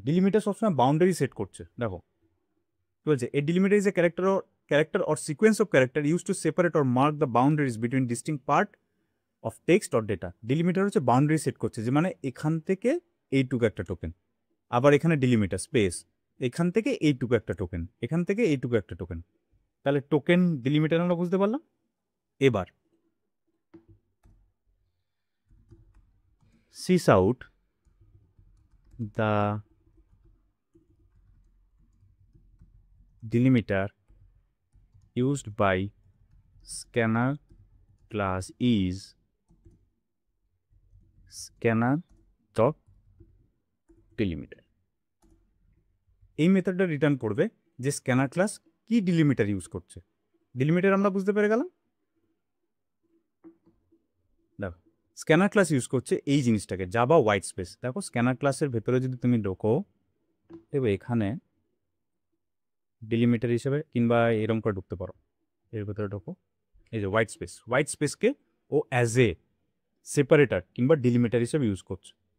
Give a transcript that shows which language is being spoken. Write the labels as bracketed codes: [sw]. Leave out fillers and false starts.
[bn] ডিলিমিটার সবসময় boundary set করছে। দেখো কি বলছে, [en] A delimiter is a character or sequence of character use to separate or mark the boundaries between distinct part of text or data. [bn] ডিলিমিটার হচ্ছে boundary set করছে, যে মানে এখান থেকে এইটুকু একটা টোকেন, আবার এখানে ডিলিমিটার স্পেস, এখান থেকে এইটুকু একটা টোকেন, এখান থেকে এইটুকু একটা টোকেন। তাহলে টোকেন ডিলিমিটার আমরা বুঝতে পারলাম। এবার [en] This out the delimiter used by scanner class is scanner dot delimiter. [bn] এই মেথডটা রিটার্ন করবে যে স্ক্যানার ক্লাস কি ডিলিমিটার ইউজ করছে। ডিলিমিটার আমরা বুঝতে পেরে গেলাম। দেখো স্ক্যানার ক্লাস ইউজ করছে এই জিনিসটাকে, জাভা হোয়াইট স্পেস। দেখো স্ক্যানার ক্লাসের ভেতরে যদি তুমি ঢোকো, দেখবে এখানে ডিলিমিটার হিসেবে কিংবা এরকম করে ঢুকতে পারো, এর ভেতরে ঢোকো, এই যে white স্পেসকে O as a separator কিংবা ডিলিমিটার হিসেবে ইউজ করছে।